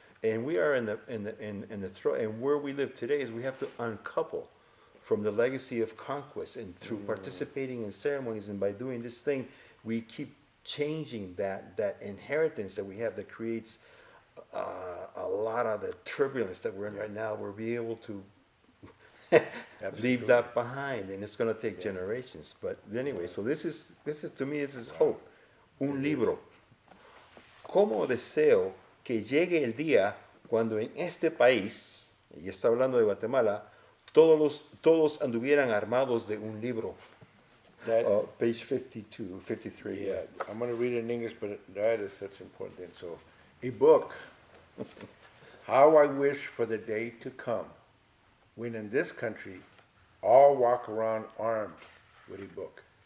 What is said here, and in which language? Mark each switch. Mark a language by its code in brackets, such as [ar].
[en] And we are in the throw, and where we live today is we have to uncouple from the legacy of conquest, and through participating in ceremonies, and by doing this thing, we keep changing that inheritance that we have that creates a lot of the turbulence that we're in right now. We'll be able to leave that behind, and it's going to take generations. But anyway, so this is to me, this is hope. [es] Un libro. ¿Cómo deseo que llegue el día cuando en este país, y está hablando de Guatemala, todos anduvieran armados de un libro? [en] Page 52, 53. Yeah, I'm going to read it in English, but that is such an important thing. So, a book. How I wish for the day to come when in this country all walk around armed with a book.